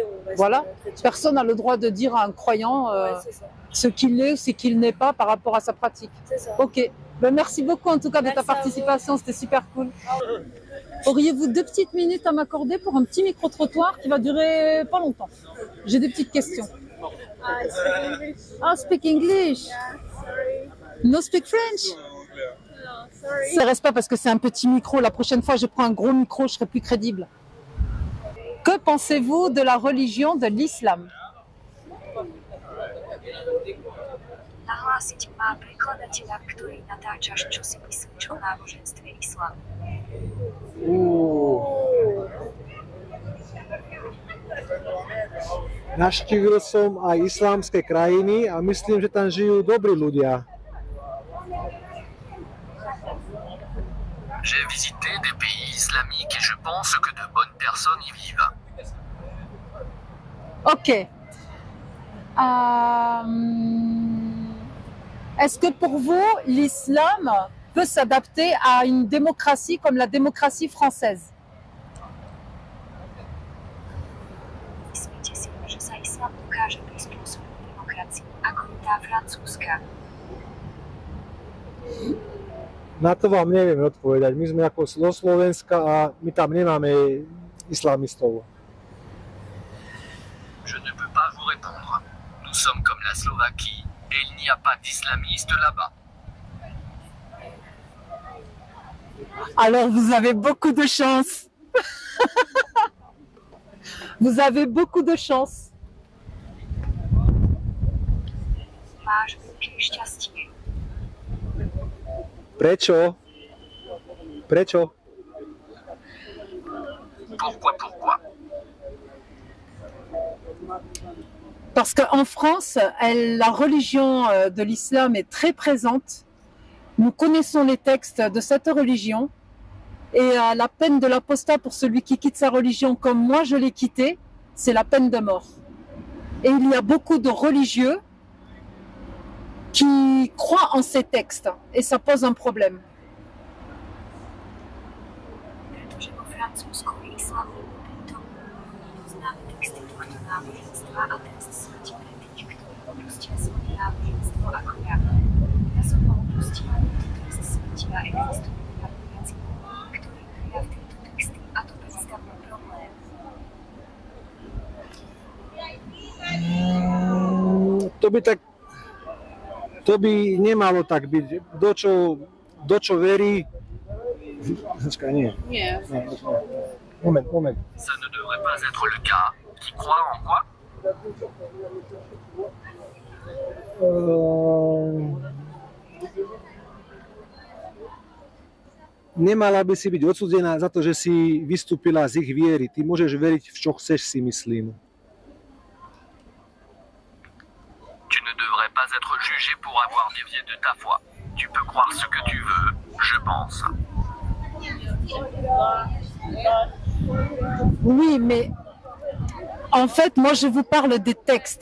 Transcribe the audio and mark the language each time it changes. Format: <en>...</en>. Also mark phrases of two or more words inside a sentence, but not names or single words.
<fr>Voilà, personne n'a le droit de dire à un croyant ce qu'il est ou ce qu'il n'est pas par rapport à sa pratique. C'est ça. Ok, ben, merci beaucoup en tout cas de ta participation, c'était super cool. Auriez-vous 2 petites minutes à m'accorder pour un petit micro-trottoir qui va durer pas longtemps? J'ai des petites questions.</fr> <en>Speak English. Yeah, sorry. No speak French? No, sorry.</en> <fr>Ça reste pas parce que c'est un petit micro. La prochaine fois, je prends un gros micro, je serai plus crédible. Que pensez-vous de la religion de l'islam?</fr> <sk>Nahlásiť má prekladateľa, ktorý natáča čosi o náboženstve islám. Navštívil som aj islámske krajiny a myslím, že tam žijú dobrí ľudia.</sk> <fr>J'ai visité des pays islamiques et je pense que de bonnes personnes y vivent. Ok. Est-ce que pour vous, l'islam peut s'adapter à une démocratie comme la démocratie française?</fr> <sk>Myslíte si, že sa islám dokáže prispôsobiť demokracii, ako je tá francúzska? Na to vám neviem odpovedať. My sme ako zo Slovenska a my tam nemáme islamistov.</sk> <fr>Je ne peux pas vous répondre. Nous sommes comme la Slovaquie et il n'y a pas d'islamistes là-bas. Alors vous avez beaucoup de chance. Vous avez beaucoup de chance.</fr> <sk>Máš veľké šťastie. Prečo? Prečo?</sk> <fr>Pourquoi? Parce qu'en France, la religion de l'islam est très présente. Nous connaissons les textes de cette religion. Et la peine de l'apostat pour celui qui quitte sa religion comme moi je l'ai quitté, c'est la peine de mort. Et il y a beaucoup de religieux qui croient en ces textes. Et ça pose un problème.</fr> <sk>Pretože vo Francúzsku je islám veľmi prítomný. Poznáme texty tohto náboženstva a trest smrti pre tých, ktorí opustia svoje náboženstvo ako ja. Ja som ho opustil, trest smrti a existuje viac, ktorí veria v tieto texty a to predstavuje problém. To by nemalo tak byť. Do čo verí... Počkaj, nie. Nie. Moment.</sk> <fr>Ça ne devrait pas être le cas. Qui croit en quoi?</fr> <sk>Nemala by si byť odsúdená za to, že si vystúpila z ich viery. Ty môžeš veriť v čo chceš, si myslím.</sk> <fr>Tu ne devrais pas être jugé pour avoir dévié de ta foi. Tu peux croire ce que tu veux, je pense. Oui, mais en fait, moi, je vous parle des textes.</fr>